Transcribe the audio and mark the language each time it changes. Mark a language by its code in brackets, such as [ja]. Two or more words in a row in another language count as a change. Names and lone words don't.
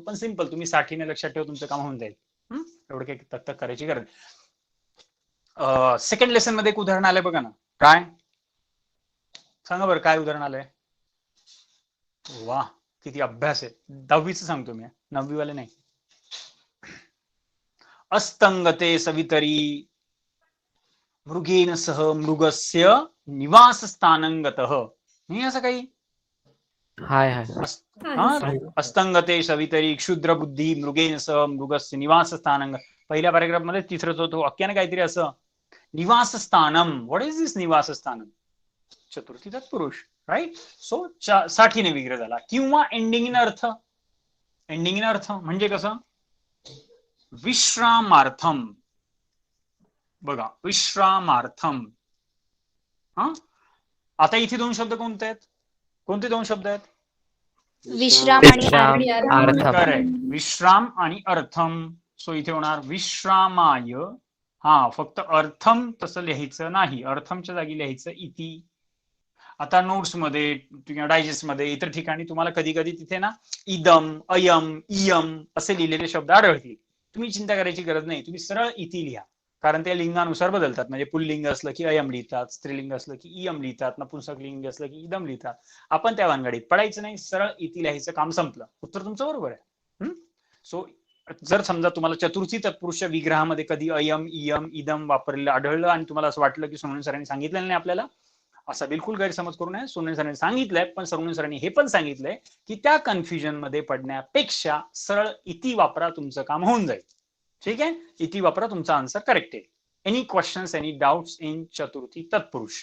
[mr] पण सिंपल, तुम्ही साठीने लक्षात ठेवा, तुमचं काम होऊन जाईल. एवढं काही तक करायची गरज. [en] second lesson [mr] मध्ये एक उदाहरण आलंय बघा ना. काय सांगा बरं, काय उदाहरण आलंय? वा, किती अभ्यास आहे. 10वीच सांगतो मी, 9वी वाले नाही. [sa] अस्तंगते सवितरी मृगेन सह मृगस्य निवास स्थानंगतः. [mr] नाही असं काही? हाय. [sa] अस्तंगते सवितरी क्षुद्र बुद्धी मृगेन सह मृगस्य निवास स्थानंग. [mr] पहिल्या पॅराग्राफ मध्ये तिसरं होतो वाक्याने काहीतरी असं, [sa] निवास स्थानम. [en] What is this [sa] निवास स्थानम? चतुर्थी तत्पुरुष, [mr] राईट. सो साठीने विग्रह झाला. किंवा [en] ending in [mr] अर्थ. [en] ending in [mr] अर्थ म्हणजे कसं? विश्रामार्थम. बघा, विश्रामार्थम. हा, आता इथे दोन शब्द कोणते आहेत? कोणते दोन शब्द आहेत? विश्राम आणि [sa] विश्राम अर्थम. [mr] करेक्ट, विश्राम आणि अर्थम. सो इथे होणार विश्रामाय. हा, फक्त अर्थम तसं लिहायचं नाही, अर्थमच्या जागी लिहायचं इति. आता नोट्स मध्ये किंवा डायजेस्ट मध्ये इतर ठिकाणी तुम्हाला कधी कधी तिथे ना इदम, अयम, इयम असे लिहिलेले शब्द आढळतील. तुम्ही चिंता करायची गरज नाही, तुम्ही सरळ इति लिहा, कारण ते लिंगानुसार बदलतात. म्हणजे पुल्लिंग असलं की अयम लिहितात, स्त्रीलिंग असलं की इयम लिहितात, नपुंसक लिंग असलं की इदम लिहितात. आपण त्या भानगडीत पडायचं नाही, सरळ इति लिहायचं, काम संपलं. उत्तर तुमचं बरोबर आहे. सो जर समजा तुम्हाला चतुर्थी तत्पुरुषच्या विग्रहामध्ये कधी अयम, इयम, इदम वापरलेलं आढळलं आणि तुम्हाला असं वाटलं की सोनवणे सरांनी सांगितलेलं नाही आपल्याला, असा बिलकुल गैरसमज करू नये. सोनवणे सरांनी सांगितलंय, पण सोनवणे सरांनी हे पण सांगितलंय की त्या कन्फ्युजन मध्ये पडण्यापेक्षा सरळ इति वापरा, तुमचं काम होऊन जाईल. ठीक आहे, इति वापरा, तुमचा [en] answer correct [mr] आहे. [en] any questions, any doubts in [mr] चतुर्थी तत्पुरुष?